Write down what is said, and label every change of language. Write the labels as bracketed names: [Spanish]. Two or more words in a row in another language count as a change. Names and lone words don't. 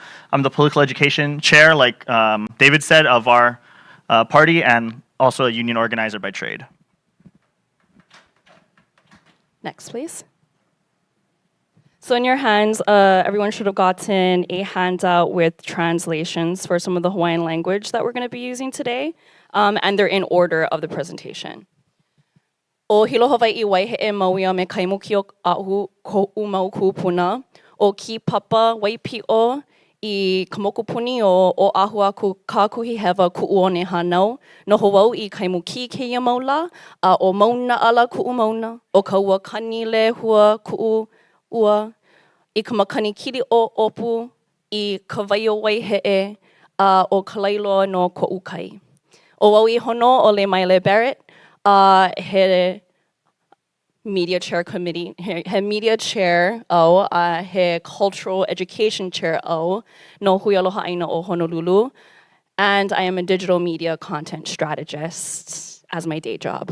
[English] I'm the political education chair, like David said, of our party, and also a union organizer by trade. Next, please. So in your hands, everyone should have gotten a handout with translations for some of the Hawaiian language that we're going to be using today, and they're in order of the presentation. [Hawaiian] O hilo Hawaiʻi waiheʻe mauia me kaimuki o ahu koʻu mau kupuna, o ki papa waipiʻo I ka mokupuni o ahu aku kākuhi hewa kuʻuone hanau, no hawau I kaimuki keia maula, a o mauna ala kuʻu mauna, o ka ua kani le hua kuʻu ua, I ka makani kili o opu, I ka waio waiheʻe, a o ka lailoa no koʻu kai. O wau I hono o Leimaile Barrett, he [English] media chair committee, [Hawaiian] he [English] media chair [Hawaiian] o, he [English] cultural education chair [Hawaiian] o, no Hui Aloha Aina o Honolulu. [English] and I am a digital media content strategist as my day job.